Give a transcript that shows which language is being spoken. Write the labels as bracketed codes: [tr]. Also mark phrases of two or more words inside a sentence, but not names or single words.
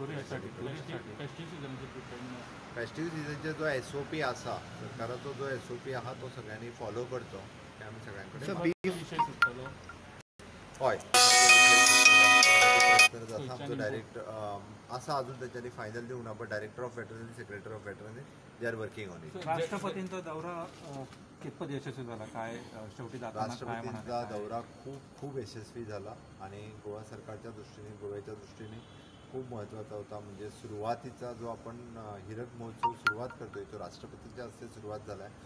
[en] festive seasonचे [kok] जो SOP आसा सरकाराचो जो SOP आहा तो सगळ्यांनी फॉलो करचो हे आमी सगळ्यां कडेन हय आमचो डायरेक्ट आसा अजून तांच्यांनी फायनल दिवंक ना. [en] but Director of Veterinary, Secretary of Veterinary they are working on it. [mr] राष्ट्रपतींचा दौरा कितपत यशस्वी झाला? काय शेवटी राष्ट्रपतींचा दौरा खूप यशस्वी झाला आणि गोवा सरकारच्या दृष्टीने गोव्याच्या दृष्टीने खूप महत्त्वाचा होता. म्हणजे सुरुवातीचा जो आपण हिरक महोत्सव सुरुवात करतोय तो राष्ट्रपतींच्या हस्ते सुरुवात झाला आहे.